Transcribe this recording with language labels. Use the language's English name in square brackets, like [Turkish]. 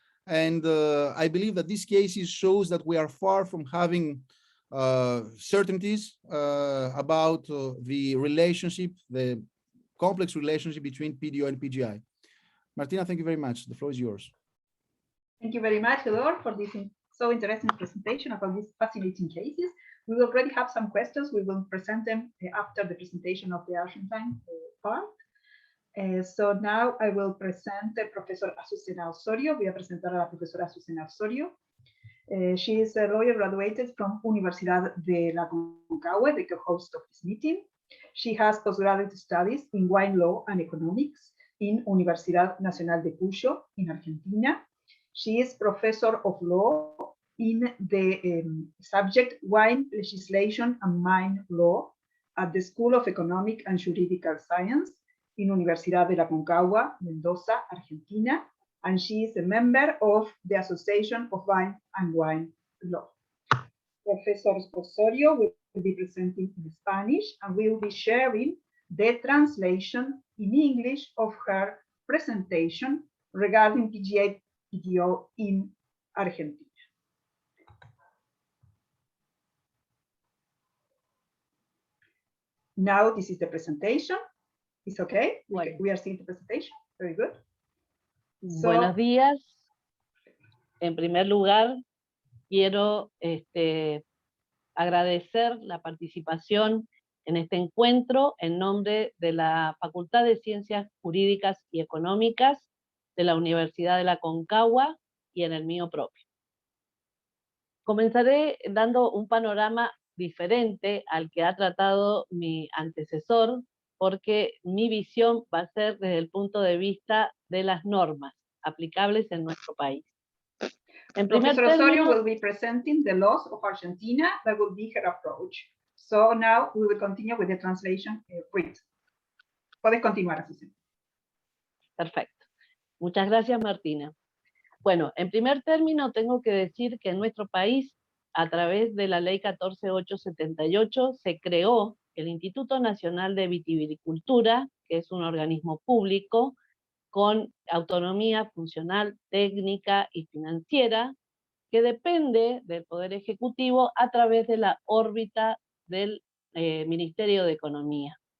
[English] And I believe that this case shows that we are far from having certainties about the relationship, the complex relationship between PDO and PGI. Martina, thank you very much. The floor is yours. Thank you very much, Theodore, for this so interesting presentation about these fascinating cases. We already have some questions. We will present them after the presentation of the Argentine part. So now I will present Professor Azucena Osorio. [Spanish] Voy a presentar a la profesora Azucena Osorio. [English] She is a lawyer graduated from Universidad de la Aconcagua, the co-host of this meeting. She has postgraduate studies in wine law and economics in Universidad Nacional de Cuyo in Argentina. She is professor of law in the subject wine legislation and wine law at the School of Economic and Juridical Science in Universidad de la Aconcagua, Mendoza, Argentina. And she is a member of the Association of Wine and Wine Law. Professor Osorio will be presenting in Spanish and will be sharing the translation in English of her presentation regarding PGI PDO in Argentina. Now this is the presentation. It's okay? [Spanish] Bueno. [English] We are seeing the presentation. Very good. [Spanish] Buenos días. En primer lugar, quiero agradecer la participación en este encuentro en nombre de la Facultad de Ciencias Jurídicas y Económicas de la Universidad de la Aconcagua y en el mío propio. Comenzaré dando un panorama diferente al que ha tratado mi antecesor, porque mi visión va a ser desde el punto de vista de las normas aplicables en nuestro país. En primer [English] Professor Osorio [Spanish] término, [English] will be presenting the laws of Argentina. That will be her approach. So now we will continue with the translation. Please. [Spanish] Puedes continuar, Azucena. Perfecto. Muchas gracias, Martina. Bueno, en primer término tengo que decir que en nuestro país a través de la ley 14878, se creó el Instituto Nacional de Vitivinicultura, que es un organismo público con autonomía funcional, técnica y financiera, que depende del Poder Ejecutivo a través de la órbita del Ministerio de Economía.